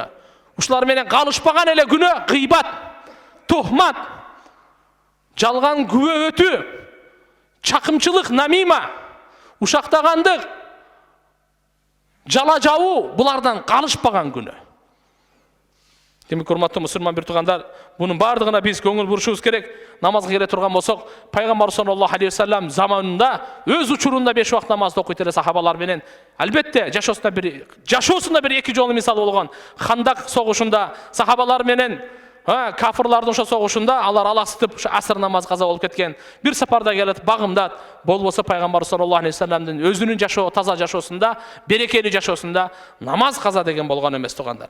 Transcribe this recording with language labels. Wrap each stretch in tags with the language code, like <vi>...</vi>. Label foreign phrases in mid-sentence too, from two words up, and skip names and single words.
<ky>Ушулар менен калышпаган эле күнөө гыйбат, тухмат, жалган күбө өтүү, чакымчылык, намима, ушактагандык, жала жабуу, булардан калышпаган күнөө. Демек, урматтуу мусулман бир туугандар, бунун бардыгына биз көңүл бурушубуз керек. Намазга келе турган болсок, пайгамбар</ky> <ar>صلى الله عليه وسلم</ar> <ky>заманында өз учурунда 5 убакыт намазды окуйт эле сахабалар менен. Албетте, жашоосунда бир эки жолу мисал болгон. Хандак согушунда сахабалар менен кафырлардын ошо согушунда алар алаксытып, ошо асыр намаз каза болуп кеткен. Бир сапарда келет, багымдат, болбосо пайгамбар</ky> <ar>صلى الله عليه وسلم</ar> <ky>өзүнүн жашоо, таза жашоосунда, берекелүү жашоосунда намаз каза деген болгон эмес туугандар.</ky>